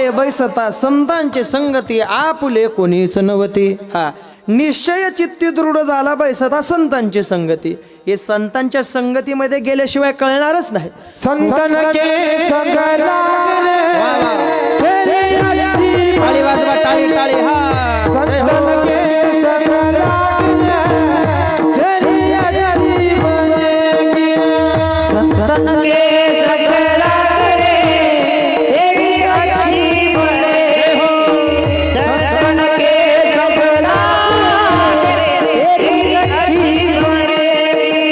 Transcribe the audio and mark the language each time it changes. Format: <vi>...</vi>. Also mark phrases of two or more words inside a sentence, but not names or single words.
<mr>बैसता संतांची संगती आपुले कोणीच नव्हती. हा निश्चय चित्ती दृढ झाला बैसता संतांची संगती. हे संतांच्या संगतीमध्ये गेल्याशिवाय कळणारच नाही.</mr> <hi>संतन के संग लागले वा, वा. तेरी अच्छी</hi> <mr>टाळी वाजवा, टाळी टाळी. हा जय हो.</mr> <hi>संतन के संग लागले तेरी अच्छी बनेगी. संतन के संग लागले तेरी अच्छी बनेगी. संतन के संग लागले तेरी अच्छी बनेगी.</hi>